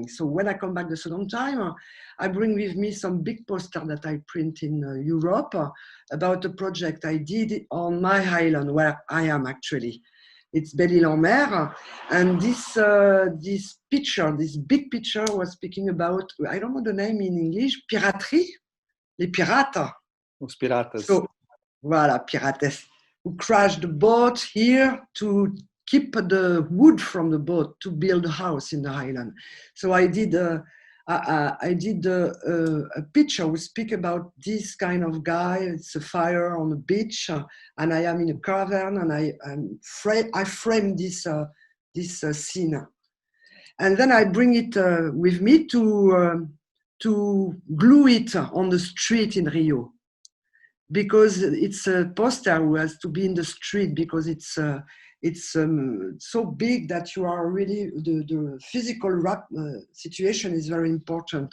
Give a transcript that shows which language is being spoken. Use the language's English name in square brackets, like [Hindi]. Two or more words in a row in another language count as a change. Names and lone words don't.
[English] So when I come back the second time, I bring with me some big poster that I print in Europe about a project I did on my island where I am actually. It's Belle-Île-en-Mer, and this picture, this big picture, was speaking about, I don't know the name in English, [French] piraterie, les pirates. [Portuguese] Os piratas. [English] So, voilà, pirates, who crashed the boat here to keep the wood from the boat to build a house in the island. So I did a picture. We speak about this kind of guy. It's a fire on the beach, and I am in a caravan, and I frame this scene, and then I bring it with me to glue it on the street in Rio, because it's a poster who has to be in the street, because it's so big that you are really, the physical situation is very important.